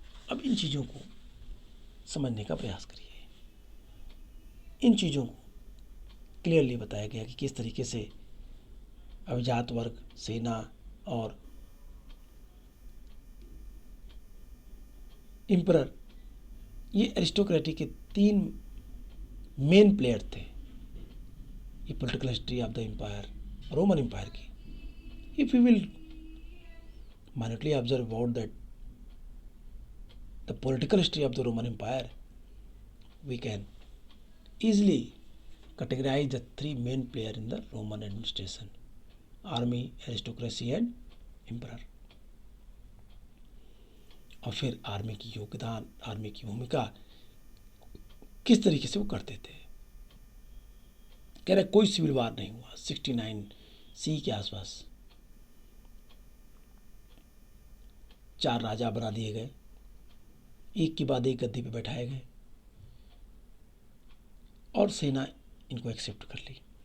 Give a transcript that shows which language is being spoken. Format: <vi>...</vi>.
<hi>अब इन चीज़ों को समझने का प्रयास करिए। इन चीज़ों को क्लियरली बताया गया कि किस तरीके से अभिजात वर्ग, सेना और एम्परर, ये एरिस्टोक्रेटी के 3 मेन प्लेयर थे।</hi> <en>ये political history of the empire, Roman Empire की. If you will minutely observe about that the political history of the Roman Empire, we can easily categorize the three main players in the Roman administration: army, aristocracy and emperor.</en> <hi>और फिर army की योगदान, army की भूमिका किस तरीके से वो करते थे. कह रहे कोई सिविल वार नहीं हुआ 69 सी के आसपास. 4 राजा बना दिए गए, एक के बाद एक गद्दी पे बैठाए गए और सेना इनको एक्सेप्ट कर ली.</hi>